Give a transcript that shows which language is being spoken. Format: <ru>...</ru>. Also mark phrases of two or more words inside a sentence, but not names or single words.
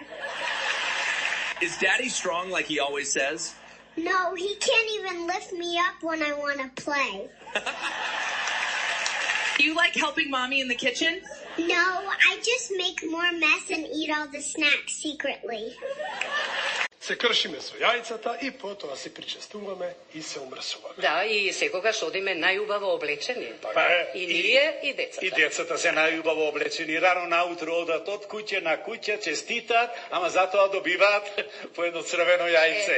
<en>Is Daddy strong like he always says? No, he can't even lift me up when I want to play. Do you like helping Mommy in the kitchen? No, I just make more mess and eat all the snacks secretly.</en> <mk>Се кршиме со јајцата и потоа се причестуваме и се умрсуваме. Да, и секогаш одиме најубаво облечени. И ние и децата. И децата се најубаво облечени. Рано наутро одат од куќе на куќе, честитат, ама затоа добиваат по едно црвено јајце.</mk>